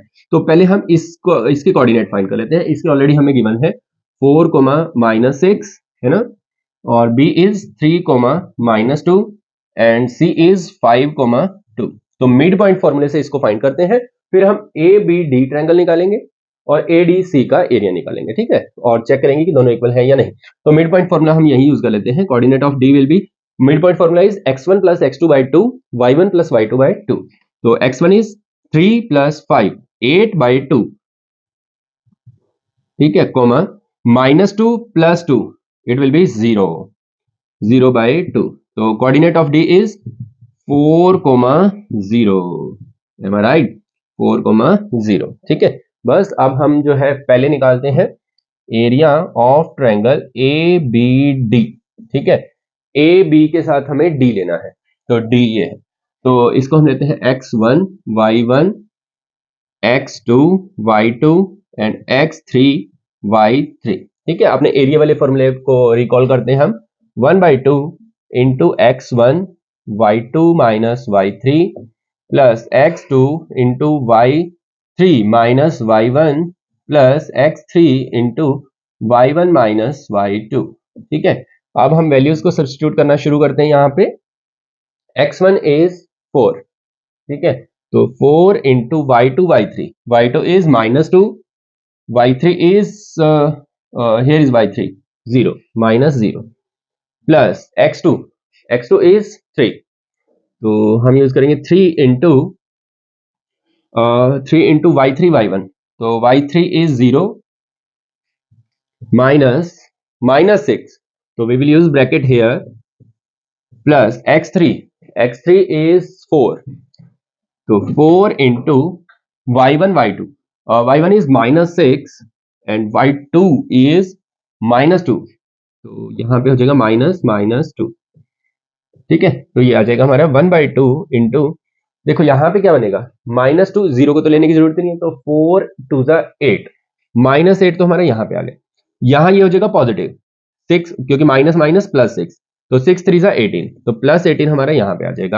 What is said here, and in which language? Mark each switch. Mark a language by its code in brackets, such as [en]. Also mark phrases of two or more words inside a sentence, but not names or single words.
[hi] तो पहले हम इसके [en] coordinate find [hi] कर लेते हैं, इसके ऑलरेडी हमें गिवन है 4, -6 है ना, और [en] B is 3 comma -2 and C is 5 comma 2. [hi] तो [en] mid point [hi] फॉर्मूले से इसको फाइंड करते हैं, फिर हम [en] ABD triangle [hi] निकालेंगे और ADC का एरिया निकालेंगे, ठीक है, और चेक करेंगे कि दोनों इक्वल है या नहीं। तो [en] mid point formula [hi] हम यही यूज कर लेते हैं। [en] coordinate of D will be, mid point formula is x1 + x2/2 y1 + y2/2. तो x1 is 3 + 5 8/2, [hi] ठीक है, [en] comma -2 + 2 it will be 0/2. तो coordinate of D is 4, 0। am I right? 4, 0, [hi] ठीक है। बस अब हम जो है पहले निकालते हैं [en] area of triangle ABD, [hi] ठीक है। AB के साथ हमें D लेना है, तो D ये है। तो इसको हम लेते हैं x1 y1 x2 y2 एंड x3 y3, ठीक है। अपने एरिया वाले फॉर्मूले को रिकॉल करते हैं हम, [en] 1/2 into x1 y2 minus y3 plus x2 into y3 minus y1 plus x3 into y1 minus y2, [hi] ठीक है। अब हम वैल्यूज को सब्स्टिट्यूट करना शुरू करते हैं। यहाँ पे [en] x1 is 4, [hi] ठीक है, तो [en] 4 into y2 y2 is -2, y3 is here is y3 0 -0 plus x2 is 3, [hi] तो हम यूज करेंगे 3 इंटू [en] y3 y1, तो y3 is 0 -6, तो we will use bracket here plus x3 is 4, तो 4 into y1 y1 is -6 and y2 is -2, [hi] तो यहाँ पे हो जाएगा -2, ठीक है। तो ये आ जाएगा हमारा 1/2 इंटू, देखो यहाँ पे क्या बनेगा, -2, 0 को तो लेने की जरूरत नहीं है, तो 4 2 8, -8 तो हमारा यहाँ पे आ गया। यहाँ ये हो जाएगा पॉजिटिव 6, क्योंकि माइनस +6, तो 6 3 18, तो +18 हमारा यहाँ पे आ जाएगा।